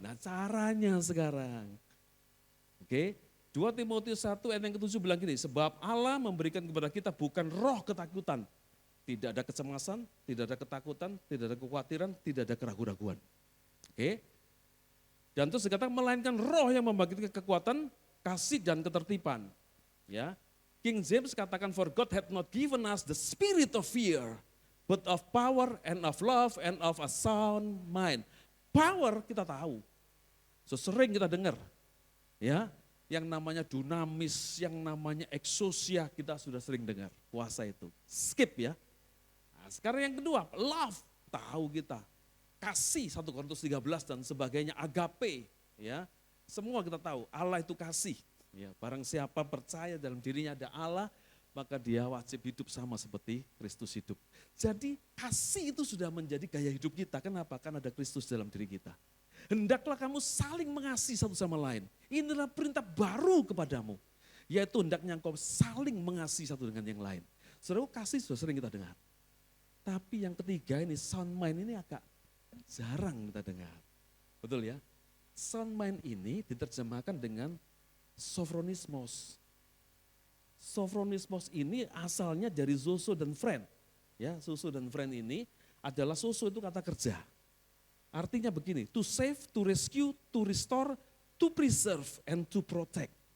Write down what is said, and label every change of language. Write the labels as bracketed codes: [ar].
[id] Nah caranya sekarang. Oke, 2 Timotius 1 ayat yang ke-7 bilang gini, sebab Allah memberikan kepada kita bukan roh ketakutan. Tidak ada kecemasan, tidak ada ketakutan, tidak ada kekhawatiran, tidak ada keraguan-raguan. Oke. Dan terus dikatakan melainkan roh yang membagi kekuatan, kasih dan ketertiban. Ya. [en] King James [id] katakan [en] for God hath not given us the spirit of fear, but of power and of love and of a sound mind. [id] Power kita tahu. So, sering kita dengar. Ya, yang namanya dunamis, yang namanya exousia kita sudah sering dengar, kuasa itu. Skip ya. Nah, sekarang yang kedua, love, tahu kita. Kasih 1 Korintus 13 dan sebagainya, agape, ya. Semua kita tahu, Allah itu kasih. Ya, barang siapa percaya dalam dirinya ada Allah, maka dia wajib hidup sama seperti Kristus hidup. Jadi kasih itu sudah menjadi gaya hidup kita. Kenapa? Karena ada Kristus dalam diri kita. Hendaklah kamu saling mengasihi satu sama lain. Inilah perintah baru kepadamu. Yaitu hendaknya engkau saling mengasihi satu dengan yang lain. Saudara, kasih sudah sering kita dengar. Tapi yang ketiga ini, sound mind ini agak jarang kita dengar. Betul ya? Sound mind ini diterjemahkan dengan sophronismos. Sophronismos ini asalnya dari zoso dan friend. Ya, zoso dan friend ini adalah zoso itu kata kerja. Artinya begini, [en] to save, to rescue, to restore, to preserve, and to protect.